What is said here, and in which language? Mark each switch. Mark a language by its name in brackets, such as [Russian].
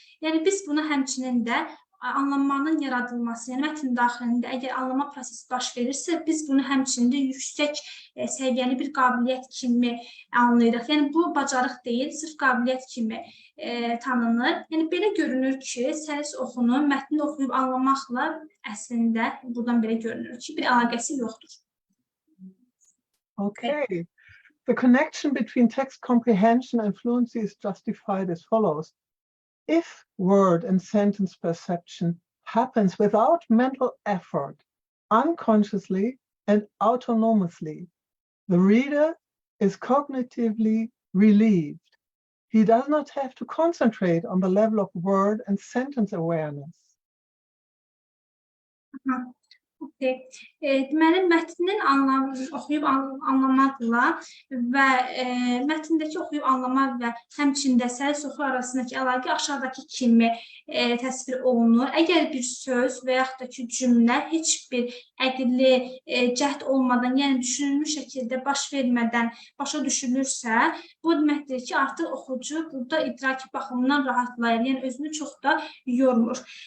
[Azerbaijani] Yəni, biz buna həmçinin də anlamanın yaradılması, yəni mətn daxilində əgər anlama prosesi baş verirsə, biz bunu həmçinin də yüksək səviyyəli bir qabiliyyət kimi anlayırıq. Yəni, bu bacarıq deyil, sırf qabiliyyət kimi tanınır. Yəni, belə görünür ki, səlis oxunun mətni oxuyub anlamaqla əslində buradan belə görünür ki, bir əlaqəsi yoxdur. [English] Okay. The connection between text comprehension and fluency is justified as follows. If word and sentence perception happens without mental effort, unconsciously and autonomously, the reader is cognitively relieved. He does not have to concentrate on the level of word and sentence awareness. [Azerbaijani] Deməli, mətnin oxuyub anlamaqla və mətndəki oxuyub anlamaq və həmçində səlis oxu arasındakı əlaqə aşağıdakı kimi təsvir olunur. Əgər bir söz və yaxud da ki, cümlə heç bir əqilli cəhd olmadan, yəni düşünülmüş şəkildə baş vermədən başa düşülürsə, bu deməkdir ki, artıq oxucu burada idraki baxımından rahatlayır, yəni özünü çox da yormur.